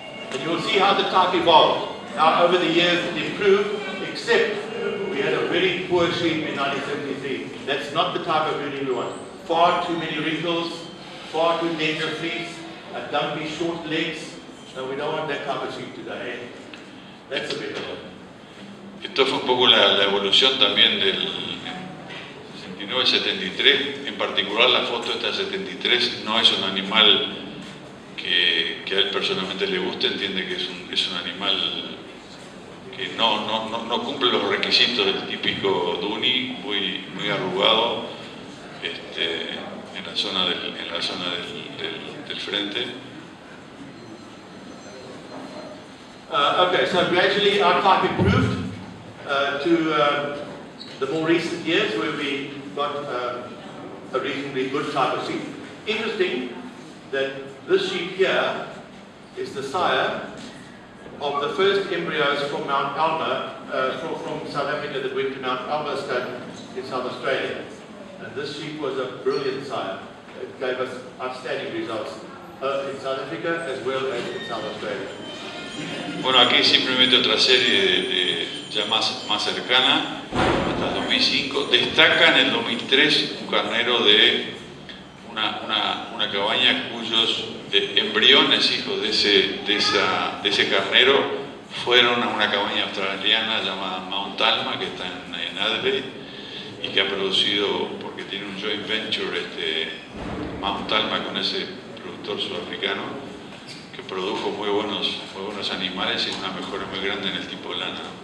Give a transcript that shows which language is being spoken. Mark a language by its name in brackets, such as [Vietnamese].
[English] And you will see how the type evolved. Now, over the years, it improved, except we had a very poor sheep in 1973. That's not the type of Dohne we want. Far too many wrinkles, far too dense fleece, dumpy short legs, No, we don't want that type of sheep today. That's a bit of a... [Spanish] Esto fue un poco la evolución también del 69-73, en particular la foto esta 73 no es un animal que a él personalmente le guste, entiende que es un animal que no cumple los requisitos del típico Dohne, muy arrugado en la zona del frente. [English] Okay, so gradually our type improved to the more recent years where we got a reasonably good type of sheep. Interesting that this sheep here is the sire of the first embryos from Mount Alma, from South Africa that went to Mount Alma Stud in South Australia. And this sheep was a brilliant sire. It gave us outstanding results in South Africa as well as in South Australia. [Spanish] Bueno, aquí simplemente otra serie ya más cercana, hasta el 2005. Destaca en el 2003 un carnero de una cabaña cuyos embriones, hijos de ese carnero, fueron a una cabaña australiana llamada Mount Alma, que está en Adelaide, y que ha producido, porque tiene un joint venture Mount Alma con ese productor sudafricano, que produjo muy buenos animales y una mejora muy grande en el tipo de lana.